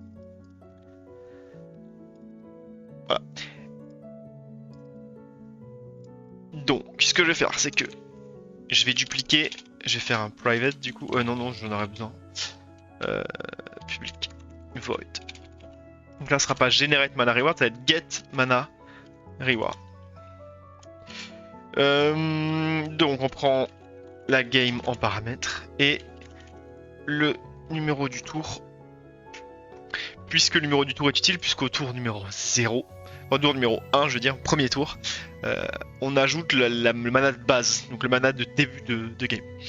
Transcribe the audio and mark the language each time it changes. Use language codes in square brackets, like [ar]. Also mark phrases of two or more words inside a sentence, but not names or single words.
[fr] Voilà. Donc, ce que je vais faire, c'est que je vais dupliquer, je vais faire un private du coup. Non, j'en aurais besoin. [en] Public void. [fr] Donc là, ce sera pas [en] generate mana reward, [fr] ça va être [en] get mana reward. [fr] Donc on prend la game en paramètres et le numéro du tour. Puisque le numéro du tour est utile, puisqu'au tour numéro 0, au tour numéro 1, je veux dire, premier tour, on ajoute le mana de base, donc le mana de début de game.